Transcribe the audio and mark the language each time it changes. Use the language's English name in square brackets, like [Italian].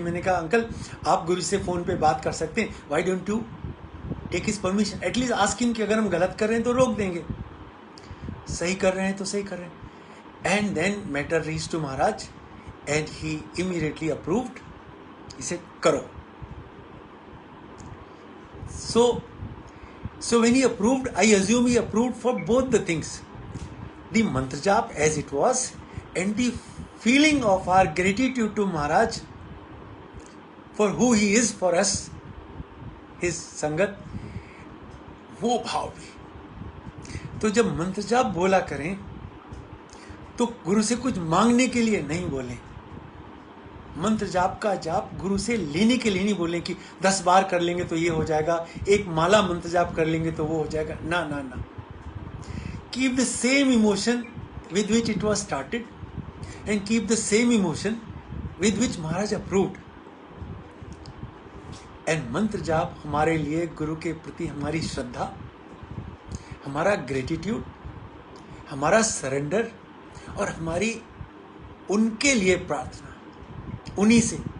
[Hindi] मैंने कहा अंकल आप गुरु से फ़ोन पे बात कर सकते हैं, [English] why don't you take his permission, at least ask him [Hindi] कि अगर हम गलत कर रहे हैं तो रोक देंगे, सही कर रहे हैं तो सही कर रहे हैं। [English] and then matter reach to Maharaj and he immediately approved, [Hindi] इसे करो। [English] So when he approved, I assume he approved for both the things, the mantra jap as it was and the feeling of our gratitude to Maharaj for who he is for us, his sangat, [Hindi] वो भाव भी। तो जब मंत्र जाप बोला करें तो गुरु से कुछ मांगने के लिए नहीं बोलें। मंत्र जाप का जाप गुरु से लेने के लिए नहीं बोलें कि 10 बार कर लेंगे तो ये हो जाएगा, एक माला मंत्र जाप कर लेंगे तो वो हो जाएगा। ना ना ना, [English] Keep the same emotion with which it was started and keep the same emotion with which Maharaj approved. [Hindi] And मंत्र जाप हमारे लिए गुरु के प्रति हमारी श्रद्धा, हमारा ग्रेटिट्यूड, हमारा सरेंडर और हमारी उनके लिए प्रार्थना, उन्हीं से।